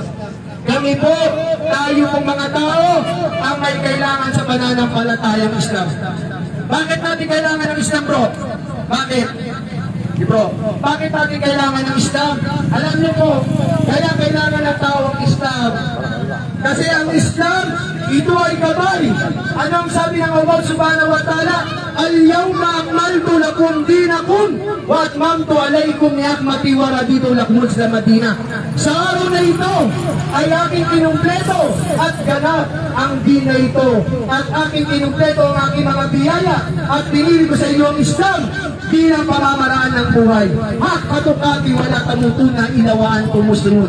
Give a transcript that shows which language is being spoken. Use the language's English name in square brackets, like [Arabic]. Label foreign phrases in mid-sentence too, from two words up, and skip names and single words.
[Filipino] Kami po, tayo pong mga tao, ang may kailangan sa pananampalatayang Islam. Bakit natin kailangan ng Islam, bro? Bakit? Bro, bakit natin kailangan ng Islam? Alam niyo po, kaya kailangan ng tao ang Islam. Kasi ang Islam, ito ay gabay. Ano ang sabi ng Allah [Arabic] سبحانه وتعالى? "اليوم أكملت لكم دينكم وأتممت عليكم نعمتي ورضيت لكم الإسلام دينا." [Filipino] Sa araw na ito ay aking kinumpleto at ganap ang din na ito. At aking kinumpleto ang aking mga biyaya at pinili ko sa iyo ang Islam bilang pamamaraan ng buhay. Hak katukati wala tamutunan inawaan kumusunod.